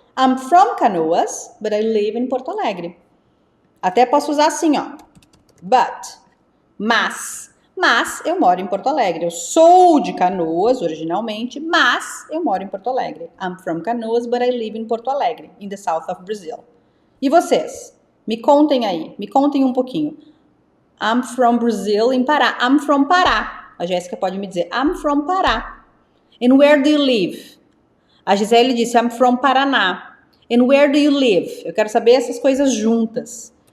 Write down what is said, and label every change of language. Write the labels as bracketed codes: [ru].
[en] I'm from Canoas, but I live in Porto Alegre. [pt] Até posso usar assim, ó. But, mas eu moro em Porto Alegre. Eu sou de Canoas, originalmente, mas eu moro em Porto Alegre. [en] I'm from Canoas, but I live in Porto Alegre, in the south of Brazil. [pt] E vocês? Me contem aí, me contem um pouquinho. [en] I'm from Brazil, [pt] em Pará. [en] I'm from Pará. [pt] A Jéssica pode me dizer, [en] I'm from Pará. And where do you live? [pt] A Gisele disse, [en] I'm from Paraná. And where do you live? [pt] Eu quero saber essas coisas juntas.